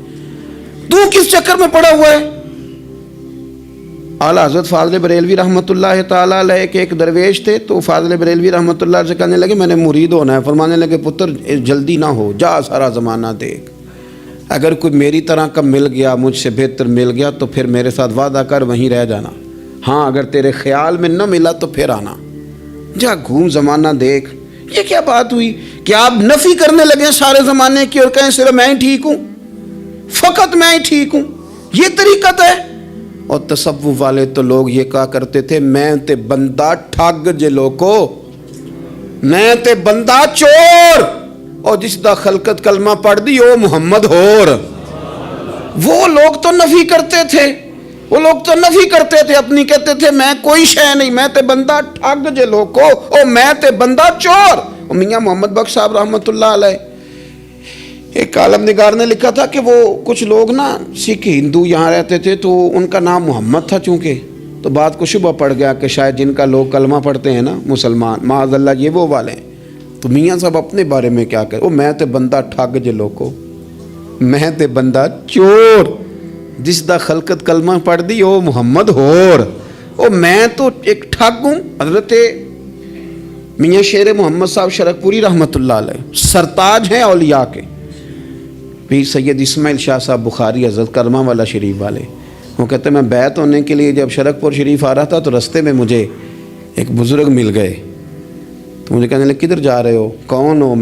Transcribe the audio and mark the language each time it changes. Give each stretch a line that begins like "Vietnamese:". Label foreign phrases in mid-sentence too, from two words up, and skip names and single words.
Urdu: تو کس چکر میں پڑا ہوا ہے؟ اعلیٰ حضرت فاضل بریلوی
Arabic: رحمۃ اللہ تعالیٰ علیہ
Urdu: کے ایک درویش تھے، تو فاضل بریلوی رحمۃ اللہ سے کہنے لگے میں نے مرید ہونا ہے. فرمانے لگے پتر جلدی نہ ہو، جا سارا زمانہ دیکھ، اگر کوئی میری طرح کا مل گیا، مجھ سے بہتر مل گیا، تو پھر میرے ساتھ وعدہ کر وہیں رہ جانا. ہاں، اگر تیرے خیال میں نہ ملا تو پھر آنا. جا گھوم زمانہ دیکھ, یہ کیا بات ہوئی کہ آپ نفی کرنے لگے سارے زمانے کی اور کہیں صرف میں ہی ٹھیک ہوں، فقط میں ہی ٹھیک ہوں؟ یہ طریقت ہے؟ اور تصوف والے تو لوگ یہ کہا کرتے تھے
Punjabi: میں تے بندہ ٹھگ جے لوکو، میں تے بندہ چور، اور جس دا خلقت کلمہ پڑھ دی او محمد ہور۔
Urdu: وہ لوگ تو نفی کرتے تھے، وہ لوگ تو نفی کرتے تھے اپنی، کہتے تھے میں کوئی شے نہیں،
Punjabi: میں تے بندہ ٹھگ جے لوکو، او میں تے بندہ چور۔
Urdu: اور میاں محمد بخش صاحب
Arabic: رحمۃ اللہ علیہ،
Urdu: ایک عالم نگار نے لکھا تھا کہ وہ کچھ لوگ نا سکھ ہندو یہاں رہتے تھے تو ان کا نام محمد تھا چونکہ، تو بات کو شبہ پڑ گیا کہ شاید جن کا لوگ کلمہ پڑھتے ہیں نا مسلمان،
Arabic: معاذ اللہ
Urdu: یہ وہ والے ہیں۔ تو میاں صاحب اپنے بارے میں کیا کہے،
Punjabi: او میں تے بندہ ٹھگ جے لوکو، میں تے بندہ چور، جس دا خلقت کلمہ پڑھ دی او محمد ہور،
Urdu: او میں تو ایک ٹھگ ہوں۔ حضرت میاں شیر محمد صاحب شرک پوری
Arabic: رحمۃ اللہ علیہ
Urdu: سرتاج ہیں اولیاء کے، پیر سید اسماعیل شاہ صاحب بخاری حضرت کرما والا شریف والے، وہ کہتے ہیں میں بیعت ہونے کے لیے جب شرک پور شریف آ رہا تھا تو رستے میں مجھے ایک بزرگ مل گئے، تو مجھے کہنے لگے کدھر جا رہے ہو، کون ہو؟